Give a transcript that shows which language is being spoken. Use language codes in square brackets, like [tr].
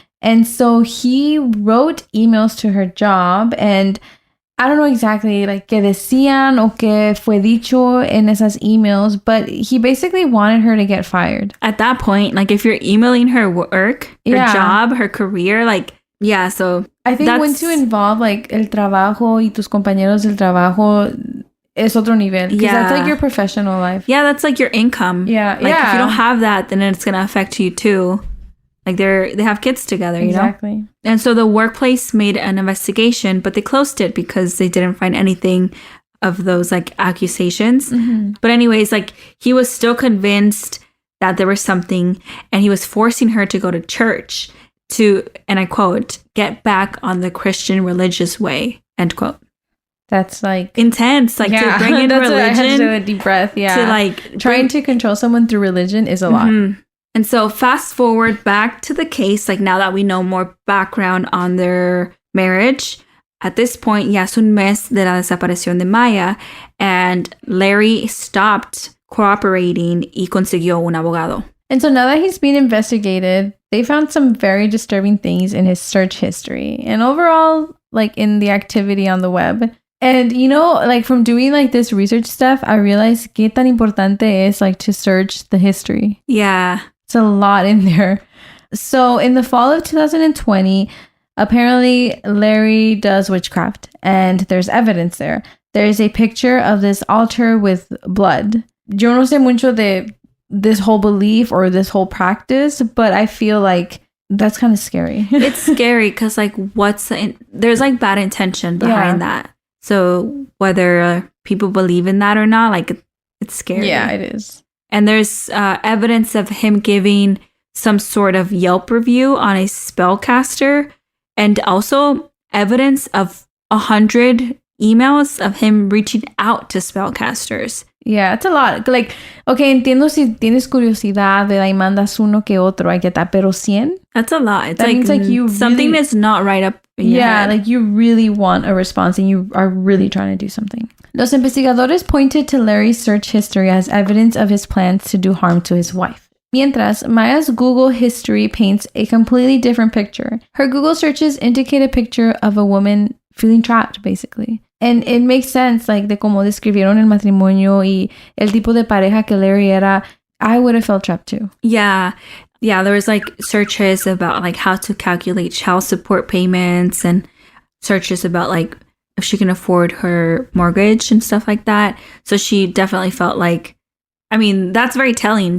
[en] And so he wrote emails to her job, and I don't know exactly [es] qué decían o qué fue dicho en esas emails, [en] but he basically wanted her to get fired. At that point, if you're emailing her work, her job, her career, so I think once you involve [es] el trabajo y tus compañeros del trabajo es otro nivel. [en] Because that's your professional life. Yeah, that's your income. Yeah. If you don't have that, then it's going to affect you too. They have kids together, Exactly. And so the workplace made an investigation, but they closed it because they didn't find anything of those accusations. But anyways, he was still convinced that there was something, and he was forcing her to go to church to, and I quote, get back on the Christian religious way, end quote. That's intense, to bring in religion. I had to do a deep breath, yeah. To trying to control someone through religion is a lot. And so fast forward back to the case, now that we know more background on their marriage, at this point, [es] ya es un mes de la desaparición de Maya, [en] and Larry stopped cooperating [es] y consiguió un abogado. [en] And so now that he's being investigated, they found some very disturbing things in his search history and overall, like in the activity on the web. And, you know, like from doing like this research stuff, I realized [es] qué tan importante es [en] like to search the history. Yeah. It's a lot in there. So in the fall of 2020, apparently Larry does witchcraft and there's evidence there. There's a picture of this altar with blood. [es] Yo no sé mucho de [en] this whole belief or this whole practice, but I feel like that's kind of scary. It's scary because like there's like bad intention behind that. So whether people believe in that or not, like it's scary. Yeah, it is. And there's evidence of him giving some sort of Yelp review on a spellcaster, and also evidence of 100 emails of him reaching out to spellcasters. Yeah, it's a lot. Like, okay, [es] entiendo si tienes curiosidad de ahí mandas uno que otro, [en] I get that, [es] pero 100? [en] That's a lot. It's that like, means like you something really, that's not right up in your head. Like you really want a response and you are really trying to do something. [es] Los investigadores [en] pointed to Larry's search history as evidence of his plans to do harm to his wife. [es] Mientras, [en] Maya's Google history paints a completely different picture. Her Google searches indicate a picture of a woman feeling trapped, basically. And it makes sense, like, [es] de cómo describieron el matrimonio y el tipo de pareja que Larry era. [en] I would have felt trapped too. Yeah. Yeah, there was, like, searches about, like, how to calculate child support payments and searches about, like, if she can afford her mortgage and stuff like that. So she definitely felt like, I mean, that's very telling.